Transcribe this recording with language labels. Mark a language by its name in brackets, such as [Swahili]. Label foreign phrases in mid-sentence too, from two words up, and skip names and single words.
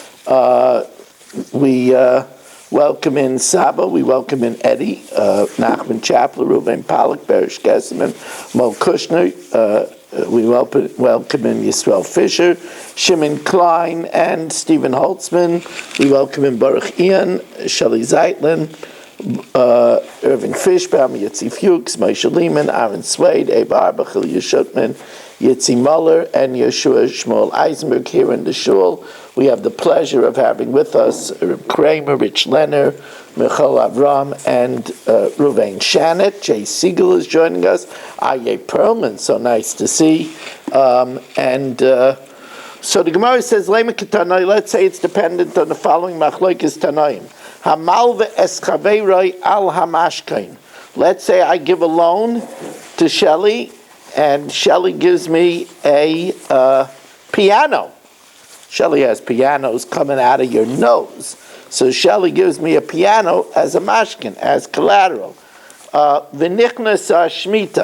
[English] We welcome in Saba, we welcome in Eddie, Nachman Chapler, Ruben Pollack, Berish Gesseman, Mo Kushner, we welcome in Yisrael Fisher, Shimon Klein, and Stephen Holtzman. We welcome in Baruch Ian, Shelley Zeitlin, Irving Fishbaum, Yitzi Fuchs, Moshe Lehman, Aaron Swade, Abe Arbach, Ilya Shutman, Yitzi Muller, and Yeshua Shmuel Eisenberg here in the shul. We have the pleasure of having with us Reb Kramer, Rich Lenner, Michal Avram, and Ruvain Shannet. Jay Siegel is joining us. Aye Perlman, so nice to see. So the Gemara says, [Aramaic] Lema Ketanoi, [English] let's say it's dependent on the following [Hebrew] Machlokes Tanoim. Hamalve eschaveiroi al hamashkain. [English] Let's say I give a loan to Shelley, and Shelley gives me a piano. Shelley has pianos coming out of your nose. So Shelley gives me a piano as a mashkin, as collateral. [Hebrew] V'nichnas shmita.